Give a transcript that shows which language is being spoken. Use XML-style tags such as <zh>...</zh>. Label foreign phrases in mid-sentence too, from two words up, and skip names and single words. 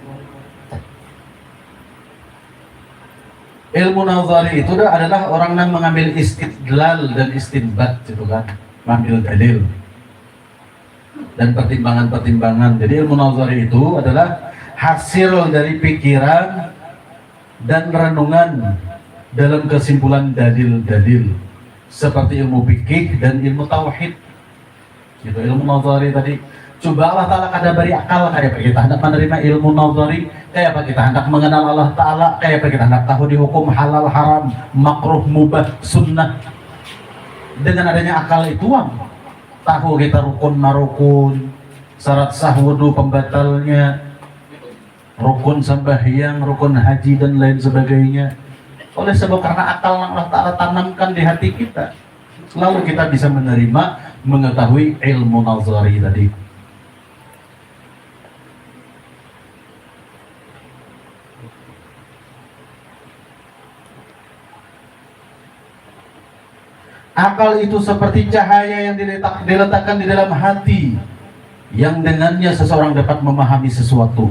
<id>Ilmu nazari itu adalah orang yang mengambil istidlal dan istinbat, gitu kan, mengambil dalil dan pertimbangan-pertimbangan. Jadi ilmu nazari itu adalah hasil dari pikiran dan renungan dalam kesimpulan dalil-dalil seperti ilmu fikih dan ilmu tauhid. Itu ilmu nazari tadi.</id> <bjn>Coba Allah Ta'ala kada beri akal, kayak kita hendak menerima ilmu nazari, kayak apa kita hendak mengenal Allah Ta'ala, kayak apa kita hendak tahu di hukum halal, haram, makruh, mubah, sunnah. Dengan adanya akal itu, tahu kita rukun marukun, syarat sah wudu pembatalnya, rukun sembahyang, rukun haji dan lain sebagainya.</bjn> <id>Oleh sebab karena akal yang Allah Ta'ala tanamkan di hati kita, lalu kita bisa menerima, mengetahui ilmu nazari tadi. Akal itu seperti cahaya yang diletakkan di dalam hati, yang dengannya seseorang dapat memahami sesuatu.</id>